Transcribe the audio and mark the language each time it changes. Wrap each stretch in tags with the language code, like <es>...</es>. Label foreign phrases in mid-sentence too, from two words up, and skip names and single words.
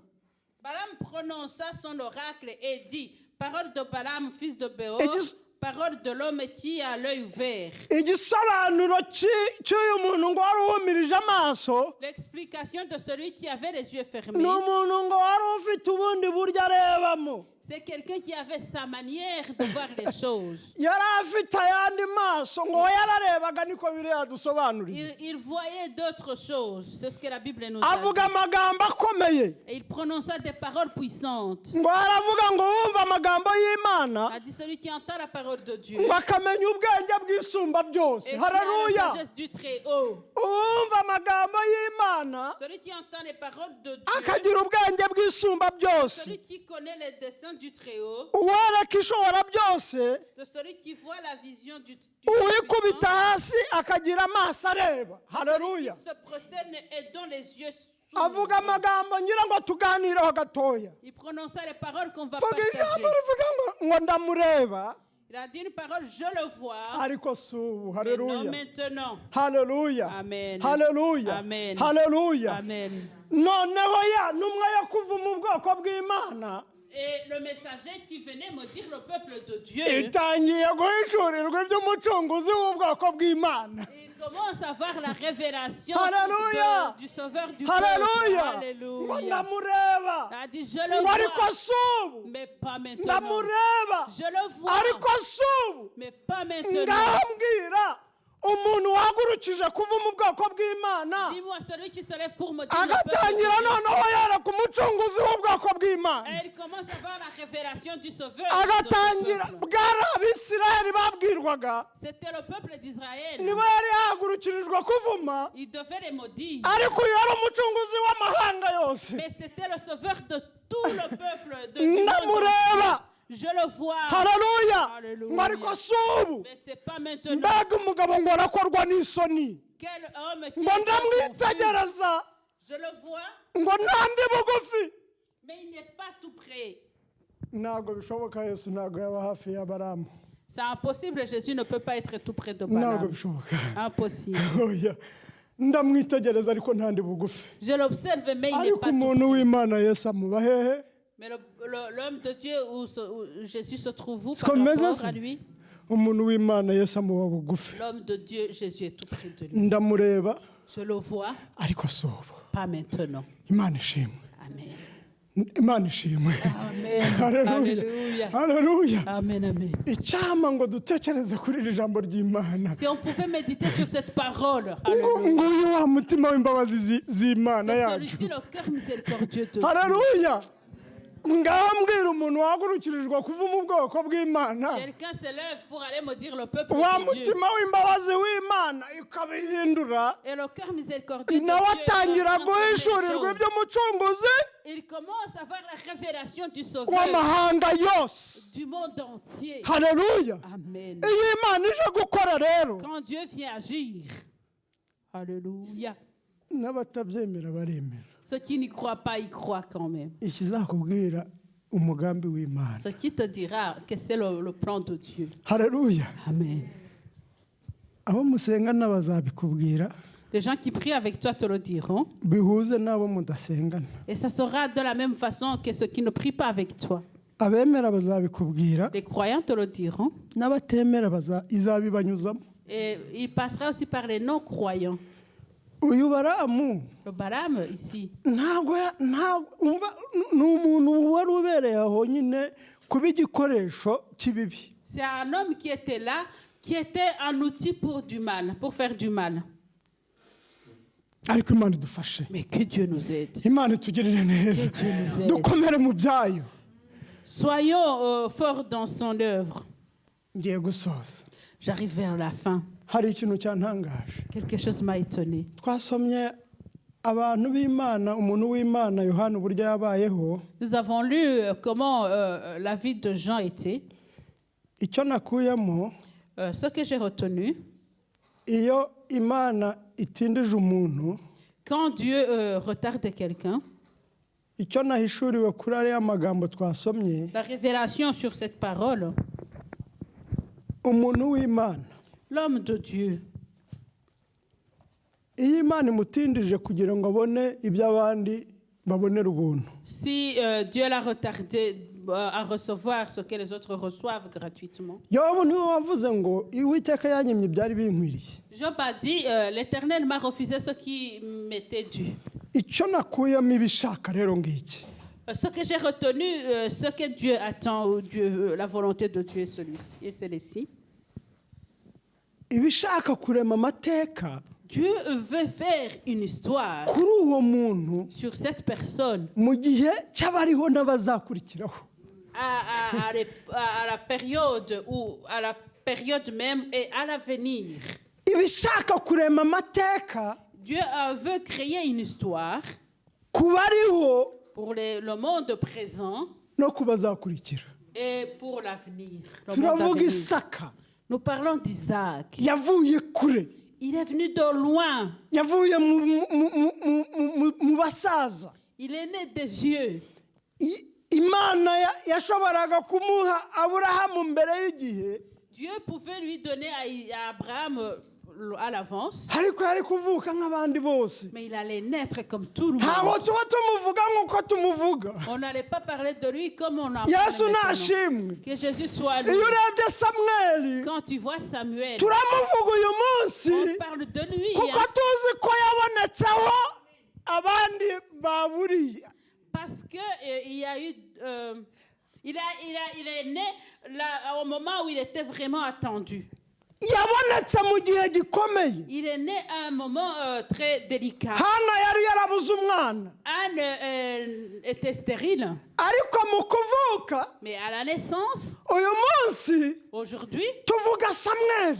<fr>Balaam prononça son oracle et dit, parole de Balaam, fils de Béor, parole de l'homme qui a l'œil ouvert.</fr> <rw>Igisobanuro cy'uyu muntu ngo wari uhumirije amaso,</rw> <fr>L'explication de celui qui avait les yeux</fr> <rw>ni</rw> <fr>fermés,</fr> <rw>umuntu ngo wari ufite ubundi buryo arebamo.</rw> <fr>C'est quelqu'un qui avait sa manière de voir les choses.</fr> <rw>yari afite ayandi maso ngo yararebaga niko biriya dusobanuriye</rw> <fr>Il voyait d'autres choses. C'est ce que la Bible nous</fr> <rw>avuga</rw> <fr>a dit.</fr> <rw>amagambo akomeye</rw> <fr>Et il prononça des paroles puissantes.</fr> <rw>ngo aravuga ngo wumva amagambo y'imana</rw> <fr>Il a dit celui qui entend la parole de Dieu.</fr> <rw>ngo akamenya ubwenge bw'isumba byose</rw> <fr>Et qui a la</fr> <rw>haleluya</rw> <fr>sagesse du Très-Haut.</fr> <rw>uwumva amagambo y'imana</rw> <fr>Celui qui entend les paroles de Dieu.</fr> <rw>akagira ubwenge bw'isumba byose</rw> <fr>Celui qui connaît les desseins du Très-Haut.</fr> <rw>uwereka ishobora byose</rw> <fr>De celui qui voit la vision du</fr> <rw>uwikubita</rw> <fr>Tout-Puissant.</fr> <rw>hasi akagira amaso areba haleluya</rw> <fr>Qui se prosterne et dont les yeux</fr> <rw>avuga</rw> <fr>s'ouvrent.</fr> <rw>amagambo ngira ngo tuganireho gatoya</rw> <fr>Il prononça les paroles qu'on va</fr> <rw>vuga</rw> <fr>partager.</fr> <rw>ijambo rivuga ngo ndamureba</rw> <fr>Il a dit une parole, je le vois.</fr> <rw>ariko si ubu</rw> <fr>Mais non</fr> <rw>haleluya</rw> <fr>maintenant.</fr> <rw>haleluya</rw> <fr>Amen.</fr> <rw>haleluya</rw> <fr>Amen.</fr> <rw>haleluya</rw> <fr>Amen.</fr> <rw>noneho ya ntumwa yo kuvuma ubwoko bw'imana</rw> <fr>Et le messager qui venait me dire le peuple de Dieu,</fr> <rw>itangiye guhishurirwa iby'umucunguzi w'ubwoko bw'imana</rw> <fr>il commence à voir la révélation Alléluia. du Sauveur du</fr> <rw>haleluya</rw> <fr>peuple.</fr> <rw>ngo</rw> <fr>Alléluia.</fr> <rw>ndamureba</rw> <fr>Il a dit, je le</fr> <rw>ngo ariko</rw> <fr>vois,</fr> <rw>si ubu</rw> <fr>mais pas maintenant.</fr> <rw>ndamureba</rw> <fr>Je le vois,</fr> <rw>ariko si ubu</rw> <fr>mais pas maintenant.</fr> <rw>ngambwira umuntu wahagurukije kuvuma ubwoko bw'imana</rw> <fr>Dis-moi, celui qui se lève pour me dire le peuple de</fr> <rw>agatangira</rw> <fr>Dieu.</fr> <rw>noneho yereka umucunguzi w'ubwoko bw'imana</rw> <fr>Et il commence à voir la révélation du Sauveur.</fr> <rw>agatangira</rw> <fr>de ce peuple.</fr> <rw>bwari abisirayeli babwirwaga</rw> <fr>C'était le peuple d'Israël.</fr> <rw>niba yari yahagurukirijwe kuvuma</rw> <fr>Il devait les maudire.</fr> <rw>ariko uyu yari umucunguzi w'amahanga yose</rw> <fr>Mais c'était le Sauveur de tout le peuple. Du monde</fr> <rw>ndamureba</rw> <fr>entier. Je le vois.</fr> <rw>haleluya</rw> <fr>Alléluia.</fr> <rw>ngo ariko si ubu</rw> <fr>Mais c'est pas maintenant.</fr> <rw>mbega umugabo ngo arakorwa n'isoni</rw> <fr>Quel homme qui</fr> <rw>ngo</rw> <fr>est confus.</fr> <rw>ndamwitegereza</rw> <fr>Je le vois,</fr> <rw>ngo ntandi bugufi</rw> <fr>mais il n'est pas tout près.</fr> <rw>ntabwo bishoboka yesu ntabwo yaba hafi y'abaramu</rw> <fr>C'est impossible. Jésus ne peut pas être tout près de</fr> <rw>ntabwo</rw> <fr>Balaam.</fr> <rw>bishoboka</rw> <fr>Impossible.</fr> <rw>oya ndamwitegereza ariko ntandi bugufi</rw> <fr>Je l'observe, mais il n'est</fr> <rw>ariko</rw> <fr>pas tout</fr> <rw>umuntu</rw> <fr>près.</fr> <rw>w'imana yesu amuba hehe</rw> <fr>Mais l'homme de Dieu, où Jésus se trouve où</fr> <rw>siko</rw> <fr>par</fr> <rw>bimeze</rw> <fr>rapport</fr> <rw>se</rw> <fr>à lui?</fr> <rw>umuntu w'imana yesu amuba bugufi</rw> <fr>L'homme de Dieu, Jésus est tout près de lui.</fr> <rw>ndamureba</rw> <fr>Je le vois,</fr> <rw>ariko si ubu</rw> <fr>pas maintenant.</fr> <rw>imana ishimwe</rw> <fr>Amen.</fr> <rw>imana ishimwe</rw> <fr>Amen.</fr> <rw>haleluya</rw> <fr>Alléluia.</fr> <rw>haleluya</rw> <fr>Amen, amen.</fr> <rw>icyama ngo dutekereze kuri iri jambo ry'imana</rw> <fr>Si on pouvait méditer sur cette parole,</fr> <rw>ngo</rw> <fr>alléluia.</fr> <rw>nguyu wa mutima w'imbabazi z'imana</rw> <fr>C'est</fr> <rw>yacu</rw> <fr>celui-ci le cœur miséricordieux de Dieu.</fr> <rw>haleluya ngambwira umuntu wahagurukirijwe kuvuma ubwoko bw'imana</rw> <fr>Quelqu'un se lève pour aller me dire le peuple</fr> <rw>wa</rw> <fr>de Dieu.</fr> <rw>mutima w'imbabazi w'imana ikabihindura</rw> <fr>Et le cœur miséricordieux de</fr> <rw>nawe</rw> <fr>Dieu</fr> <rw>atangira</rw> <fr>transforme les</fr> <rw>guhishurirwa</rw> <fr>choses.</fr> <rw>iby'umucunguzi</rw> <fr>Il commence à voir la révélation du Sauveur</fr> <rw>w'amahanga yose</rw> <fr>du monde entier.</fr> <rw>haleluya</rw> <fr>Amen.</fr> <rw>iyo imana ije gukora rero</rw> <fr>Quand Dieu vient agir, alléluia.</fr> <rw>n'abatabyemera baremera</rw> <fr>Ceux qui n'y croient pas, y croient quand même.</fr> <rw>ikizakubwira umugambi w'imana</rw> <fr>Ce qui te dira que c'est le plan de Dieu.</fr> <rw>haleluya</rw> <fr>Amen.</fr> <rw>abo musengana bazabikubwira</rw> <fr>Les gens qui prient avec toi te le diront.</fr> <rw>bihuze n'abo mudasengana</rw> <fr>Et ça sera de la même façon que ceux qui ne prient pas avec toi.</fr> <rw>abemera bazabikubwira</rw> <fr>Les croyants te le diront.</fr> <rw>n'abatemera izabibanyuzamo</rw> <fr>Et il passera aussi par les non-croyants.</fr> <rw>uyu baramu</rw> <fr>Le Balaam, ici,</fr> <rw>ntabwo umva ni umuntu wari ubereye aho nyine kuba igikoresho cy'ibibi</rw> <fr>c'est un homme qui était là, qui était un outil pour du mal, pour faire du mal.</fr> <rw>ariko imana idufashe</rw> <fr>Mais que Dieu nous aide.</fr> <rw>imana itugirire neza</rw> <fr>Que Dieu nous aide.</fr> <rw>dukomere mu byayo</rw> <fr>Soyons forts dans son œuvre.</fr> <rw>ngiye gusoza</rw> <fr>J'arrive vers la fin.</fr> <rw>hari ikintu cyantangaje</rw> <fr>Quelque chose m'a étonné.</fr> <rw>twasomye abantu b'imana umuntu w'imana yohana uburyo yabayeho</rw> <fr>Nous avons lu comment la vie de Jean était.</fr> <rw>icyo nakuyemo</rw> <fr>Ce que j'ai retenu,</fr> <rw>iyo imana itindije umuntu</rw> <fr>quand Dieu retarde quelqu'un,</fr> <rw>icyo nahishuriwe kuri ariya magambo twasomye</rw> <fr>la révélation sur cette parole,</fr> <rw>umuntu w'imana</rw> <fr>l'homme de Dieu,</fr> <rw>iyo imana imutindije kugira ngo abone ibyo abandi babonera ubuntu</rw> <fr>si Dieu l'a retardé à recevoir ce que les autres reçoivent gratuitement.</fr> <rw>yobu niwe wavuze ngo uwiteka yanyimye ibyari binkwiriye</rw> <fr>Job a dit, l'Éternel m'a refusé ce qui m'était dû.</fr> <rw>icyo nakuyemo ibishaka rero ngiki</rw> <fr>Ce que j'ai retenu, ce que Dieu attend, ou Dieu, la volonté de Dieu est celui-ci, et celle-ci.</fr> <rw>ibishaka kurema amateka</rw> <fr>Dieu veut faire une histoire</fr> <rw>kuri uwo muntu</rw> <fr>sur cette personne</fr> <rw>mu gihe cy'abariho n'abazakurikiraho.</rw> <fr>à la période ou à la période même et à l'avenir.</fr> <rw>ibishaka kurema amateka</rw> <fr>Dieu veut créer une histoire</fr> <rw>ku bariho</rw> <fr>pour le monde présent</fr> <rw>no ku bazakurikira.</rw> <fr>et pour l'avenir. le monde</fr> <rw>turavuga</rw> <fr>d'avenir.</fr> <rw>Isaka</rw> <fr>Nous parlons d'Isaac.</fr> <rw>yavuye kure,</rw> <fr>Il est venu de loin.</fr> <rw>yavuye mu basaza.</rw> <fr>Il est né des vieux.</fr> <rw>Imana yashoboraga kumuha Aburahamu mbere y'igihe,</rw> <fr>Dieu pouvait lui donner à Abraham à l'avance,</fr> <rw>ariko yari kuvuka nk'abandi bose.</rw> <fr>mais il allait naître comme tout le</fr> <rw>Ntabwo</rw> <fr>monde.</fr> <rw>tuba tumuvuga nk'uko tumuvuga.</rw> <fr>On n'allait pas parler de lui comme on en</fr> <rw>Yesu</rw> <fr>parle maintenant.</fr> <rw>nashimwe.</rw> <fr>Que Jésus soit loué.</fr> <rw>Iyo urebye Samweli</rw> <fr>Quand tu vois Samuel,</fr> <rw>turamuvuga uyu munsi</rw> <fr>on parle de lui</fr> <rw>kuko tuzi ko yabonetseho abandi baburiye.</rw> <fr>parce que il y a eu, il est né là, au moment où il était vraiment attendu.</fr> <rw>Yabonetse mu gihe gikomeye.</rw> <fr>Il est né à un moment très délicat.</fr> <rw>Hana yari yarabuze umwana,</rw> <fr>Anne était stérile,</fr> <rw>ariko mu kuvuka</rw> <fr>mais à la naissance,</fr> <rw>uyu munsi</rw> <fr>aujourd'hui,</fr> <rw>tuvuga Samweli.</rw>